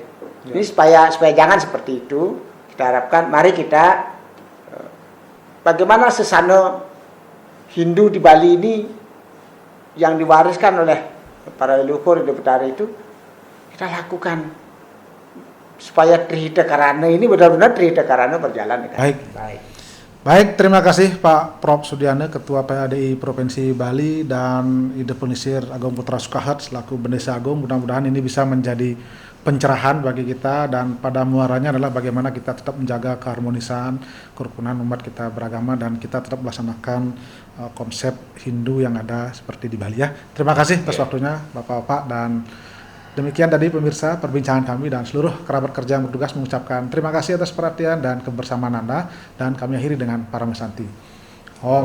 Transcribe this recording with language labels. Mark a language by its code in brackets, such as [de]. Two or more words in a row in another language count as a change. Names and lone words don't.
[id] Ini supaya jangan seperti itu. Kita harapkan, mari kita bagaimana sesana Hindu di Bali ini yang diwariskan oleh para leluhur di Betara itu kita lakukan supaya Trihita Karana ini benar-benar Trihita Karana berjalan dengan baik. Terima kasih Pak Prof. Sudiana, Ketua PHDI Provinsi Bali, dan Ide Pengisir Agung Putra Sukahat selaku Bendesa Agung. Mudah-mudahan ini bisa menjadi pencerahan bagi kita, dan pada muaranya adalah bagaimana kita tetap menjaga keharmonisan, kerukunan umat kita beragama, dan kita tetap melaksanakan konsep Hindu yang ada seperti di Bali ya. Terima kasih atas waktunya Bapak-bapak, dan demikian tadi pemirsa perbincangan kami, dan seluruh kerabat kerja yang bertugas mengucapkan terima kasih atas perhatian dan kebersamaan Anda, dan kami akhiri dengan Paramasanti.